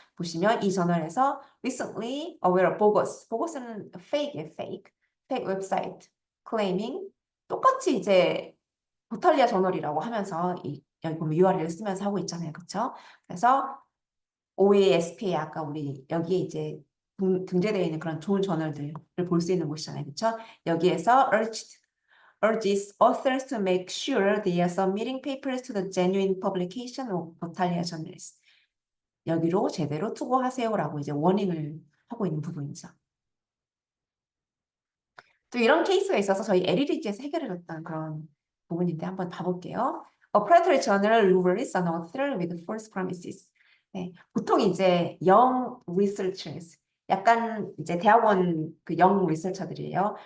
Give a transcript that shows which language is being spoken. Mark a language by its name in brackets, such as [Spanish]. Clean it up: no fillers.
[Korean] 보시면 이 저널에서 [English] recently aware of bogus는 [Korean] fake이에요, fake 웹사이트 claiming 똑같이 이제 보탈리아 저널이라고 하면서 여기 보면 URL을 쓰면서 하고 있잖아요, 그쵸? 그래서 OASPA 아까 우리 여기에 이제 등재되어 있는 그런 좋은 저널들을 볼 수 있는 곳이잖아요. 그렇죠? 여기에서 [English] urges authors to make sure they are submitting papers to the genuine publication of Battaglia Journals. [Korean] 여기로 제대로 투고하세요라고 이제 워닝을 하고 있는 부분이죠. 또 이런 케이스가 있어서 저희 에리리지에서 해결해줬던 그런 부분인데 한번 봐볼게요. [English] A predatory journal lures an author with false promises. [Korean] 네, 보통 이제 [English] young researchers, [Korean] 약간 이제 대학원 그 young researcher들이에요.